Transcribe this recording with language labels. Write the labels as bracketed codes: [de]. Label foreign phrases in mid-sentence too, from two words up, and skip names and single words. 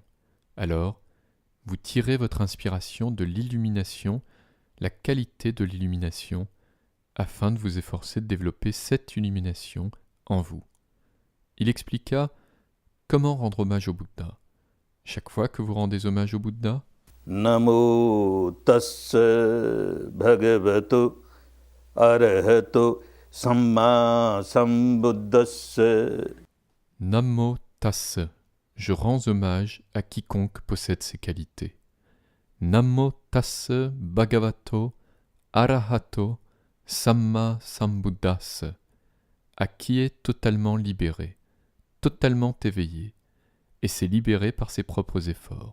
[fr] Alors, vous tirez votre inspiration de l'illumination, la qualité de l'illumination, afin de vous efforcer de développer cette illumination en vous. Il expliqua comment rendre hommage au Bouddha. Chaque fois que vous rendez hommage au Bouddha, [pi] Namo tassa bhagavato arahato samma sambuddhassa. Namo Tassa, [fr] je rends hommage à quiconque possède ces qualités. [pi] Namo Tassa Bhagavato Arahato Samma Sambuddhassa, [fr] à qui est totalement libéré, totalement éveillé, et s'est libéré par ses propres efforts.